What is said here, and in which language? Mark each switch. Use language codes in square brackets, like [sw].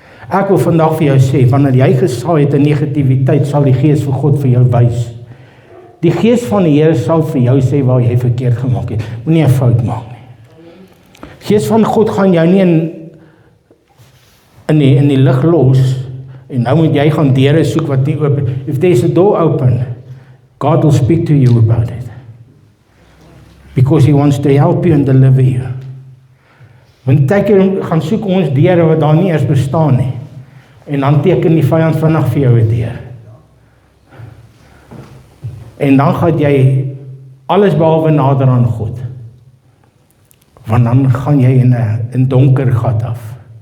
[af] Ek wil vandag vir jou sê, wanneer jy gesaai het in negativiteit, sal die Gees van God vir jou wys. Die Gees van die Here sal vir jou sê waar jy verkeerd gemaak het. Moenie 'n fout maak nie. Gees van God gaan jou nie in die lig los, en nou moet jy gaan deure soek wat nie oop. [en] If there's a door open, God will speak to you about it. Because he wants to help you and deliver you. [af] Want ek gaan soek ons deure wat daar nie eers bestaan nie. En dan teken die vyand vinnig vir jou 'n deur. En dan gaan jy alles behalwe nader aan God. Want dan gaan jy in 'n donker gat af.